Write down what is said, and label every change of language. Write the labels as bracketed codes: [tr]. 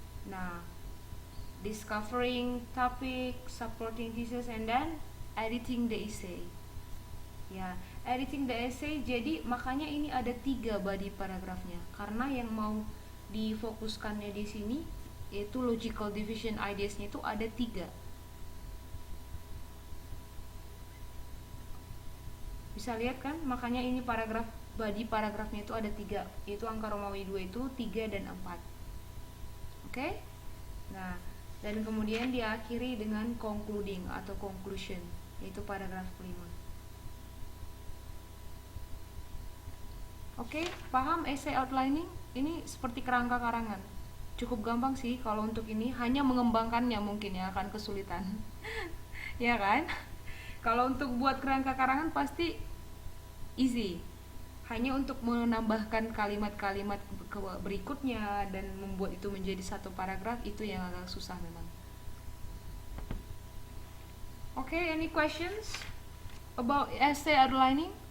[id] Nah, [en] discovering topic, supporting thesis, and then editing the essay. [id] Ya, [en] editing the essay. [id] Jadi makanya ini ada 3 body paragrafnya, karena yang mau difokuskannya di sini yaitu logical division ideas-nya itu ada 3. Bisa lihat kan, makanya ini body paragrafnya itu ada 3, yaitu angka Romawi 2 itu 3 dan 4. Oke? Nah, dan kemudian diakhiri dengan concluding atau conclusion, yaitu paragraf kelima. Oke, paham essay outlining? Ini seperti kerangka karangan. Cukup gampang sih kalau untuk ini, hanya mengembangkannya mungkin yang akan kesulitan. Ya kan? Kalau untuk buat kerangka karangan pasti easy. Hanya untuk menambahkan kalimat-kalimat berikutnya dan membuat itu menjadi satu paragraf itu yang agak susah memang. [en] Oke, any questions about essay outlining?